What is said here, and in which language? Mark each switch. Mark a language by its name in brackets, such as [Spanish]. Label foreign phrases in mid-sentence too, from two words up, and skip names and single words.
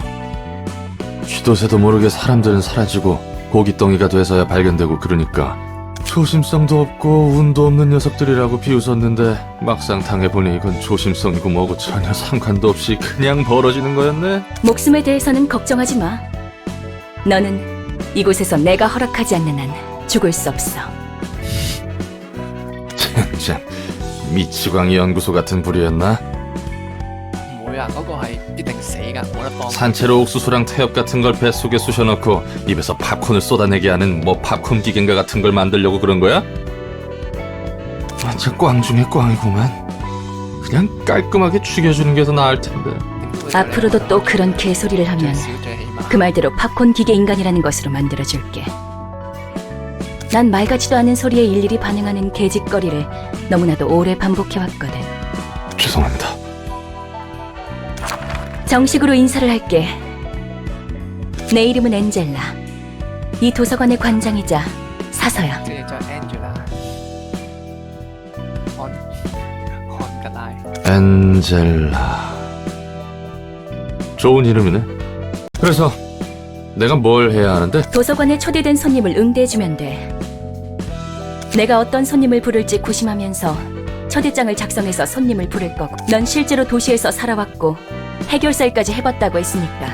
[Korean] 쥐도 새도 모르게 사람들은 사라지고 고깃덩이가 돼서야 발견되고 그러니까 조심성도 없고 운도 없는 녀석들이라고 비웃었는데 막상 당해보니 이건 조심성이고 뭐고 전혀 상관도 없이 그냥 벌어지는 거였네. 목숨에 대해서는 걱정하지 마. 너는 이곳에서 내가 허락하지 않는 한 죽을 수 없어. 젠장 미치광이 연구소 같은 부류였나? [Cantonese] 唔會啊，嗰個係必定死㗎，冇得幫。 [Korean] 산채로 옥수수랑 태엽 같은 걸 뱃속에 쑤셔넣고 입에서 팝콘을 쏟아내게 하는 뭐 팝콘 기계인가 같은 걸 만들려고 그런 거야? 완전 꽝 중에 꽝이구만. 그냥 깔끔하게 죽여주는 게 더 나을 텐데. 앞으로도 또 그런 개소리를 하면 그 말대로 팝콘 기계 인간이라는 것으로 만들어줄게. 난 말 같지도 않은 소리에 일일이 반응하는 개짓거리를 너무나도 오래 반복해왔거든. 죄송합니다. 정식으로 인사를 할게. 내 이름은 엔젤라. 이 도서관의 관장이자 사서야. [Cantonese] 即係叫 Angela，看得拉。 [Korean] 엔젤라. 좋은 이름이네. 그래서 내가 뭘 해야 하는데? 도서관에 초대된 손님을 응대해주면 돼. 내가 어떤 손님을 부를지 고심하면서 초대장을 작성해서 손님을 부를 거고, 넌 실제로 도시에서 살아왔고 해결사일까지 해봤다고 했으니까.